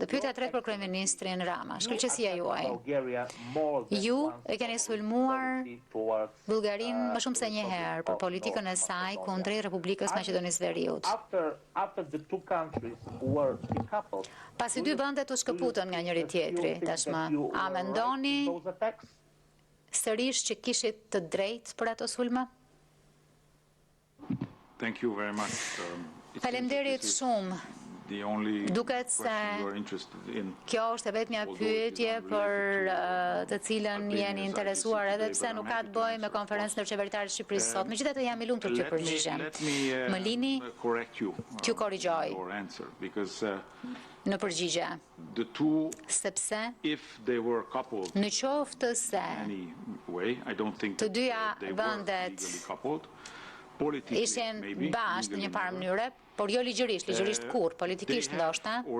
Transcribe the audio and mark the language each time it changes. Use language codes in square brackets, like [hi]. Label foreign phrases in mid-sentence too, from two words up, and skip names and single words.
[sq] Dhe pyetja e tretë për Kryeministrin Rama, shkëlqësia juaj. Ju e keni sulmuar Bullgarinë më shumë se një herë për politikën e saj kundrejt Republikës Maqedonisë Veriut. Pasi dy vendet u shkëputën nga njëri tjetri, tashmë, a mendoni sërish që kishit të drejtë për ato sulme? [en] Thank you very much. [sq] Faleminderit shumë. Duket se kjo është e vetmja pyetje për të cilën jeni interesuar, edhe pse nuk ka të bëjë me Konferencën Ndërqeveritare Shqipërisë sot. Megjithatë jam i lumtur që përgjigjem. Më lini t'ju korrigjoj në përgjigje, sepse në qoftë se të dyja vendet ishin bashkë në një farë mënyre, por jo ligjërisht kur, politikisht ndoshta,